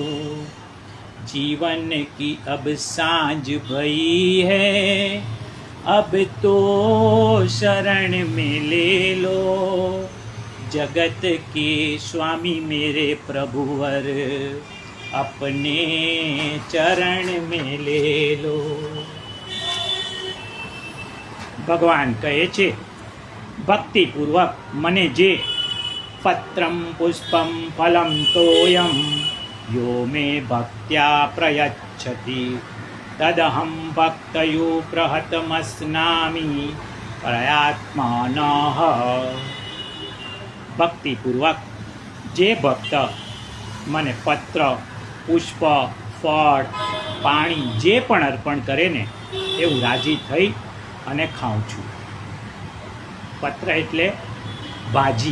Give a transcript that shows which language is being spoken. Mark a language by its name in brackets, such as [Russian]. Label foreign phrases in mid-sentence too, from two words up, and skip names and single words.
[Hindi] जीवन की अब सांझ भई है, अब तो शरण में ले लो, जगत के स्वामी मेरे प्रभुवर अपने चरण में ले लो. [Gujarati] ભગવાન કહે છે, ભક્તિપૂર્વક મને જે [Sanskrit] પત્રમ પુષ્પમ ફલમ તોયમ यो मे भक्त्या प्रयच्छति, तदहं भक्तयो प्रहतमस्नामि प्रयात्मानः. [Gujarati] ભક્તિપૂર્વક જે ભક્ત મને પત્ર, પુષ્પ, ફળ, પાણી જે પણ અર્પણ કરે ને એવું રાજી થઈ અને ખાઉં છું. પત્ર એટલે ભાજી.